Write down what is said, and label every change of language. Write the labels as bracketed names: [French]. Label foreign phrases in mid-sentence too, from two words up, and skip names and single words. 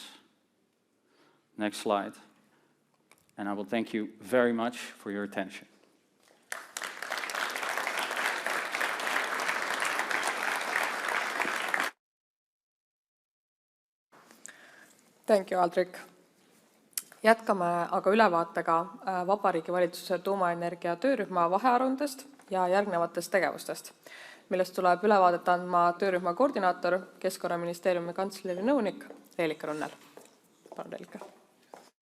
[English] Next slide. And I will thank you very much for your attention. Thank you, Aldrik. [Estonian] Jätkame aga ülevaatega Vabariigi Valitsuse tuumaenergia töörühma vahearuandest ja järgnevatest tegevustest, millest tuleb ülevaadet andma töörühma koordinaator, Keskkonnaministeeriumi kantsleri nõunik Reelika Runnel. Palun, Reelika.